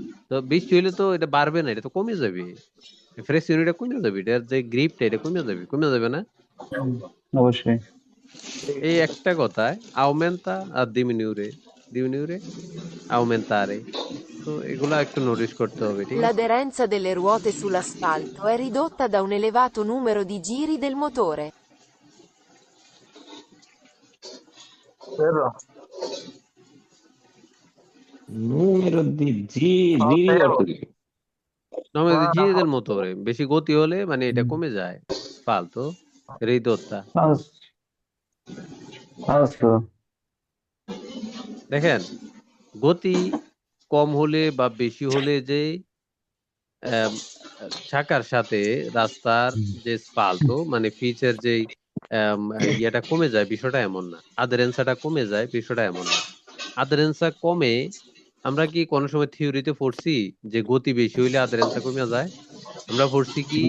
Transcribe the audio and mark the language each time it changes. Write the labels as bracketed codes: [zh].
[bn] তো বৃষ্টি হইলে তো এটা বাড়বে না এটা তো কমে যাবে ফ্রেশ ইউরিটা কমে যাবে এটার যে গ্রিপটা এটা কমে যাবে না অবশ্যই এই একটা কথায় [it] aumenta a diminuire aumentare [bn] তো এগুলা একটু নোটিস করতে হবে ঠিক আছে [it] L'aderenza delle ruote sull'asfalto è ridotta da un elevato numero di giri del motore. vero numero di giri [bn] অর্থ কি? নর্মালি [it] giri del motore [bn] বেশি গতি হলে মানে এটা কমে যায় ফালতু রিদোত্তা আচ্ছা দেখেন গতি কম হলে বা বেশি হলে যে আম, চাকার সাথে রাস্তার যে স্পাল্টো মানে পিচের যে ইয়েটা কমে যায় বিষয়টা এমন না আদারেন্সাটা কমে যায় বিষয়টা এমন না আদারেন্সা কমে আমরা কি কোনো সময় থিওরিতে পড়ছি যে গতি বেশি হইলে আদারেন্সা কমে যায় আমরা পড়ছি কি